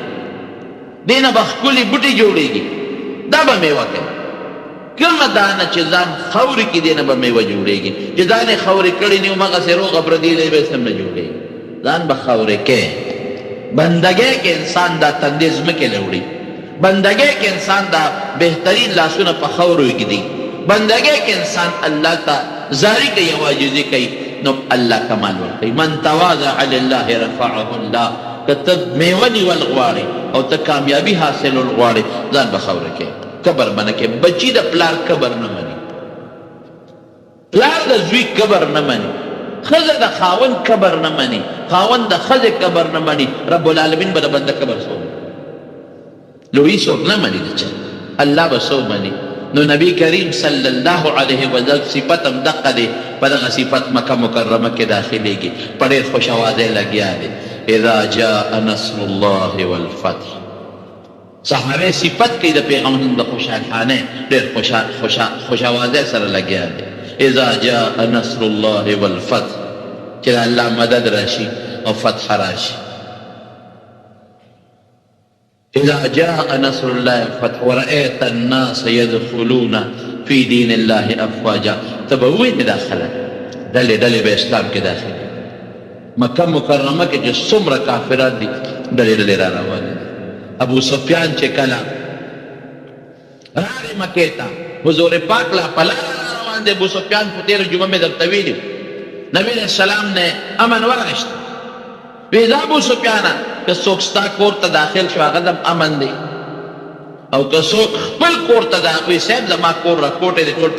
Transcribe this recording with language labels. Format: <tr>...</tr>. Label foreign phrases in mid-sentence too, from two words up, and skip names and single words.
<ps>دې نه به ښکلي بوټي جوړېږي دا به میوه کوي کومه دانه چې ځان خاورې کې دې نه به میوه جوړېږي چې ځان یې خاورې کړې نه همغسې روغه پردي دی به هم نه جوړېږي ځان به خاورې کې بندګۍ کې انسان دا تندې ځمکې له وړي بندګۍ کې انسان دا بهترین لاسونه په خاورو ږدي بندګۍ کې انسان الله ته زاری کوي او عاجزي کوي نو الله کمال ورکوي</ps> <ar>من تواضع لله رفعه الله</ar> <ps>که ته میوه نیول غواړې او ته کامیابي حاصلول غواړې ځان به خاوره کې کبر به نه کې بچي د پلار کبر نه مني پلار د زوی کبر نه مني ښځه د خاوند کبر نه مني خاوند د ښځې کبر نه مني</ps> <ar>رب العالمین</ar> <ps>به د بنده کبر څوک لوی څوک نه مني د چا الله به څوک مني نو نبی کریم</ps> <ar>صلی الله علیه وسلم</ar> <ps>صفت هم دقه دی په دغه صفت مکه مکرمه کې داخلیږي په ډېر خوش اوازۍ لګیا دی</ps> <ar>اذا جاء نصر الله والفتح</ar> <ps>صحابه صفت کوي د پیغمبر د خوشحالخانه ډېر خوش اوازۍ سره لګیا دی</ps> <ar>اذا جاء نصر الله والفتح</ar> <ps>چې الله مدد راشي او فتح راشي</ps> <ar>إذا جاء نصر الله والفتح ورأيت الناس يدخلون في دين الله أفواجا</ar> <ps>تبوين داخله دلي بإسلام کې داخل مکه مکرمه کې چې څومره کافران دي دلي را روان دي ابو سفیان چې کله راغی مکې ته حضور پاک لا په لاره روان دی ابو سفیان په تېره جمعه مې درته ویلي نبي</ps> <ar>علیه السلام</ar> <ps>نه امن ورغشت وی دا ابو سفیانه که څوک ستا کور ته داخل شو هغه دم امن دی او که څوک خپل کور ته داخل وي صاحب زما کور راکوټې دی ټول</ps>